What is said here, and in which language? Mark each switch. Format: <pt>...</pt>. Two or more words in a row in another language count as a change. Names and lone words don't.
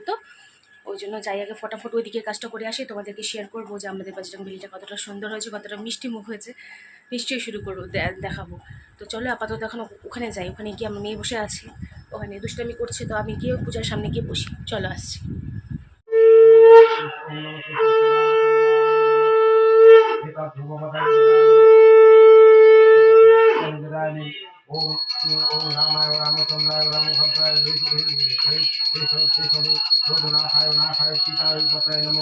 <bn>তো ওই জন্য যাই আগে, ফটাফট ওইদিকে কাজটা করে আসি, তোমাদেরকে শেয়ার করবো যে আমাদের বজরংবলীটা কতটা সুন্দর হয়েছে, কতটা মিষ্টি মুখ হয়েছে, নিশ্চয়ই শুরু করবো, দেখাবো। তো চলো আপাতত এখন ওখানে যাই, ওখানে গিয়ে আমার মেয়ে বসে আছে, ওখানে দুষ্টামি করছে, তো আমি গিয়ে পূজার সামনে গিয়ে বসি। চলো আসছি।</bn> <sa>ओम ओम रामाय रामचंद्राय रामभद्राय रघुनाथाय नाथाय सीताय पतये नमो।</sa>